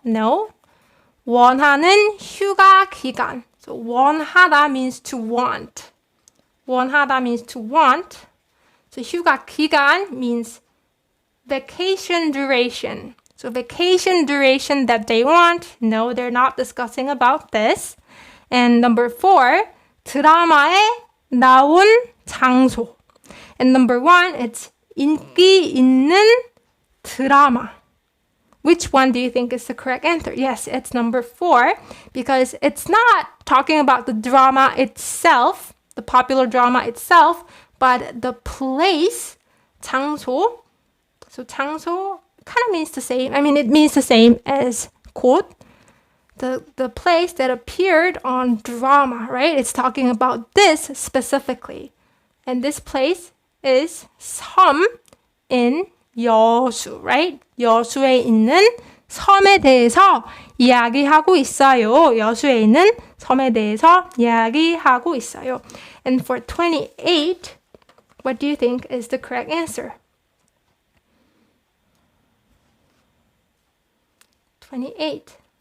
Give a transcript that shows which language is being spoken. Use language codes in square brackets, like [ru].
[ko] No. 원하는 휴가 기간. [en] So 원하다 means to want. 원하다 means to want. So 휴가 기간 means vacation duration. So vacation duration that they want. No, they're not discussing about this. And number 4, [ko] 드라마에 나온 장소. [en] And number 1, it's [ko] 인기 있는 드라마. [en] Which one do you think is the correct answer? Yes, it's number 4 because it's not talking about the drama itself, the popular drama itself, but the place, 장소. So 장소 kind of means the same. I mean, it means the same as 곳, the place that appeared on drama, right? It's talking about this specifically. And this place is 섬 in 여수, right? [ko] 여수에 있는 섬에 대해서 이야기하고 있어요. 여수에 있는 섬에 대해서 이야기하고 있어요. [en] And for 28, what do you think is the correct answer? 28.